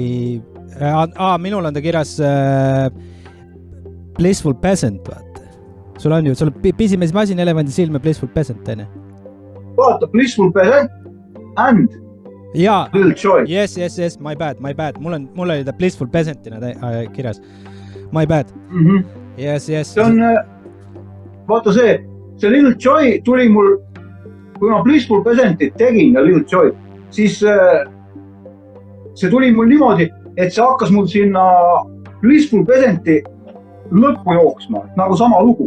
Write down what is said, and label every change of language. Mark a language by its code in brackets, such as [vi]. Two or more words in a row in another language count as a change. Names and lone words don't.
[et] minul on ta kirjas Blissful Peasant, vaata. Sul on Pisimees masin, Elevandi silm ja Blissful Peasant, teine. Vaata, [en] Blissful Peasant and Lil Jon. Yes, my bad. [et] Mul oli ta Blissful Peasantina kirjas. [en] My bad. Yes. [et] See on, vaata see Lil Jon tuli mul, kui ma Blissful Peasantit tegin ja Lil Jon, siis see tuli mul niimoodi, et see hakkas mul sinna Blissful Peasanti lõppu jooksma, nagu sama lugu.